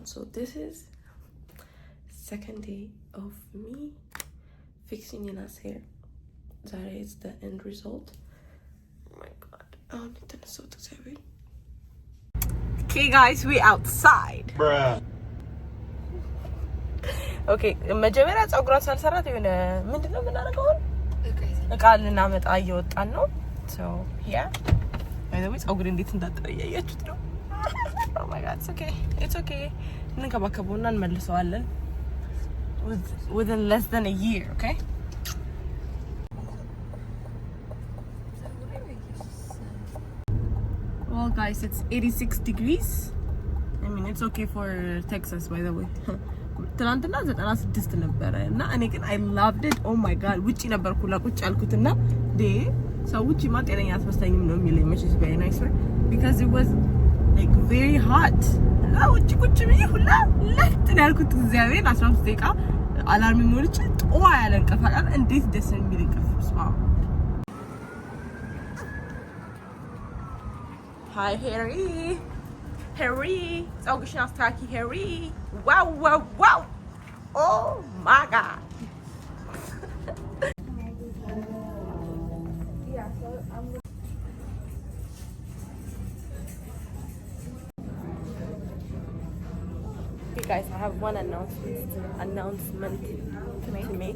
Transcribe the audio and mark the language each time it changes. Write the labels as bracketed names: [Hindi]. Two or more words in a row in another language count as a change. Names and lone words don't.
[English] So this is second day of me fixing Nina's hair. That is the end result. Oh my god. Oh, Nina is so excited. Okay, guys, we outside. Bruh. [Amharic] Okay, መጀመሪያ ፀጉሯን ሳልሰራት የሆነ ምንድነው የምናደርገው? እቃ ልናመጣ እየወጣን ነው። [English] So yeah. By the way, [Amharic] ፀጉሬ እንዴት እንዳጠረ እያያችሁት ነው። [English] Oh my god, it's okay. [Amharic] እንከባከበውና እንመልሰዋለን [English] within less than a year, okay? Well, guys, it's 86 degrees. I mean, it's okay for Texas, by the way. [Amharic] ትናንትና 96 ነበረ እና እኔ ግን [English] I loved it. Oh my god, [Amharic] ውጪ ነበርኩ ቁጭ ያልኩትና ሰው ውጪ ማጤነኛ አትመስለኝም ነው የሚለኝ መቼስ [English] very nice because it was like very hot. [Amharic] ውጪ ቁጭ ብዬ ሁላ ለፍት ነው ያልኩት። እግዚአብሔር 15 ደቂቃ አላርም ሞልቼ ጧ ያለ እንቅልፍ አለ። እንዴት ደስ የሚል እንቅልፍ ስማ። Hi Harry. ፀጉርሽን አስተካኪ Harry. Wow. [English] Oh my god. Yeah, so I'm guys, I have one announcement to make.